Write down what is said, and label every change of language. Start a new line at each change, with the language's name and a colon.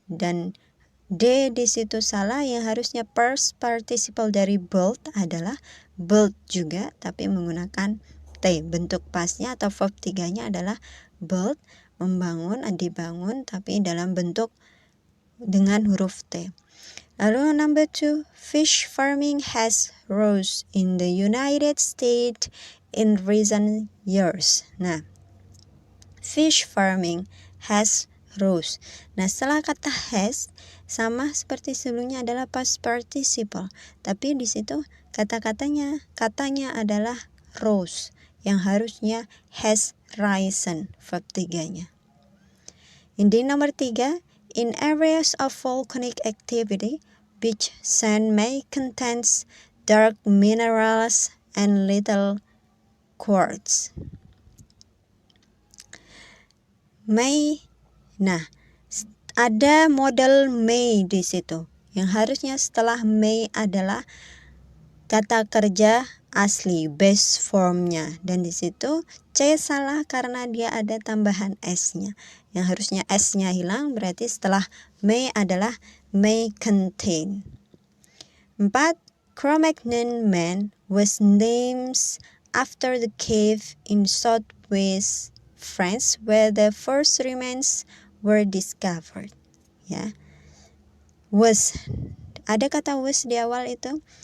Indonesian: Dan D di situ salah, yang harusnya past participle dari built adalah built juga, tapi menggunakan T. Bentuk pastnya atau verb tiganya adalah built, membangun, dibangun, tapi dalam bentuk dengan huruf T.
English: Lalu number 2, fish farming has rose in the United States in recent years. Nah, fish farming has rose.
Indonesian: Nah, setelah kata has sama seperti sebelumnya adalah past participle, tapi di situ katanya adalah rose, yang harusnya
English: has risen,
Indonesian: verb tiganya.
English: Ini nomor 3, in areas of volcanic activity, beach sand may contain dark minerals and little quartz.
Indonesian: May, nah, ada modal may di situ. Yang harusnya setelah may adalah kata kerja asli, base formnya, dan di situ C salah karena dia ada tambahan s-nya. Yang harusnya s-nya hilang, berarti setelah may adalah may contain. 4.
English: Cro-Magnon Man was named after the cave in southwest France where the first remains were discovered.
Indonesian: Ya, was, ada kata was di awal itu.